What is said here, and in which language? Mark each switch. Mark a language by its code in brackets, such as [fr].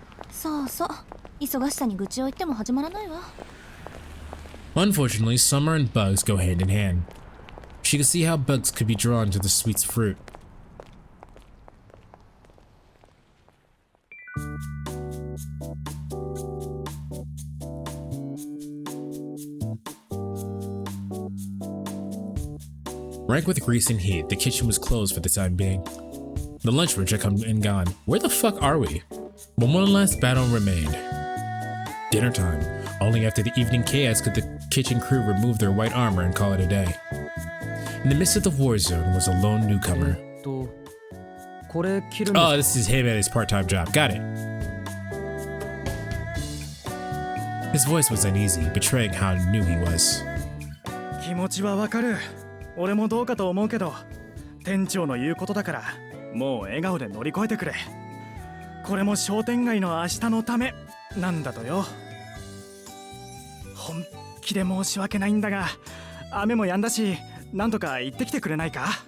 [ja] そうそう、忙しさに愚痴を言っても始まらないわ。 [en] Unfortunately, summer and bugs go hand in hand. She could see how bugs could be drawn to the sweet fruit. Rank with grease and heat, the kitchen was closed for the time being. The lunch room had come and gone. Where the fuck are we? But one last battle remained. Dinner time. Only after the evening chaos could the kitchen crew remove their white armor and call it a day. In the midst of the war zone was a lone newcomer. Oh, this is him at his part-time job. Got it. His voice was uneasy, betraying how new he was. [ja] 気持ちはわかる。俺もどうかと思うけど、店長の言うことだから、もう笑顔で乗り越えてくれ。これも商店街の明日のためなんだとよ。本気で申し訳ないんだが、雨も止んだし、なんとか行ってきてくれないか？